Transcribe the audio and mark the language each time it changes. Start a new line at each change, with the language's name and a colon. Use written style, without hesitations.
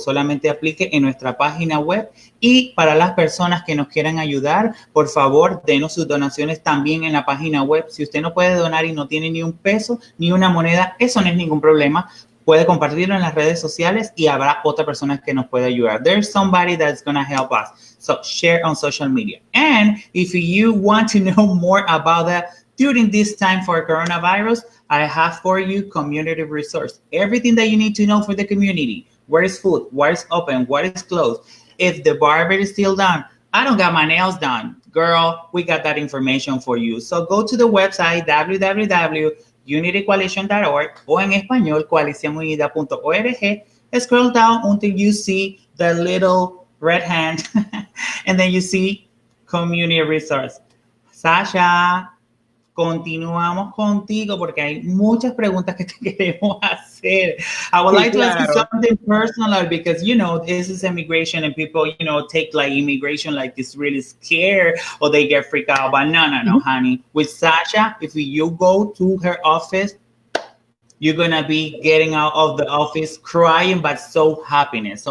Spanish: Solamente aplique en nuestra página web. Y para las personas que nos quieran ayudar, por favor, denos sus donaciones también en la página web. Si usted no puede donar y no tiene ni un peso, ni una moneda, eso no es ningún problema. Puede compartirlo en las redes sociales y habrá otra persona que nos puede ayudar.
English: There's somebody that's going to help us. So share on social media. And if you want to know more about that during this time for coronavirus, I have for you community resource. Everything that you need to know for the community. Where is food? What is open? What is closed? If the barber is still done, I don't got my nails done. Girl, we got that information for you. So go to the website www.unitycoalition.org
Spanish: o en español
English: coaliciónunida.org. Scroll down until you see the little red hand and then you see community resource.
Spanish: Sasha, continuamos contigo porque hay muchas preguntas que te queremos hacer.
English: I would like to ask you something personal because, this is immigration and people, take immigration like this really scared or they get freaked out. But no, honey. With Sasha, if you go to her office, you're going to be getting out of the office crying, but so happiness.